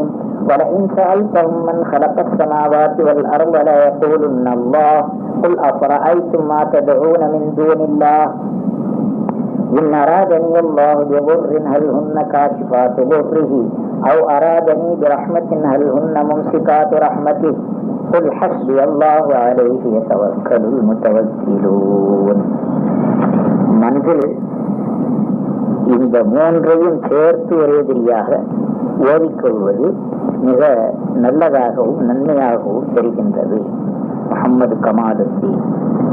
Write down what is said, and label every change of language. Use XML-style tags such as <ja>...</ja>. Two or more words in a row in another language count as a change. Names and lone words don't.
<ar>ولئن سألتهم من خلق السماوات والأرض ليقولن الله قل أفرأيتم ما تدعون من دون الله إن أرادني الله بضر هل هن كاشفات ضره أو أرادني برحمة هل هن ممسكات رحمته قل حسبي الله عليه يتوكل المتوكلون.</ar> <ta>மனதில் இந்த 3ஐயும் சேர்த்து ஒரேதிரியாக ஓதிக்கொள்வது மிக நல்லதாகவும் நன்மையாகவும் தெரிகின்றது. முஹம்மது கமாலுத்தீன்</ta>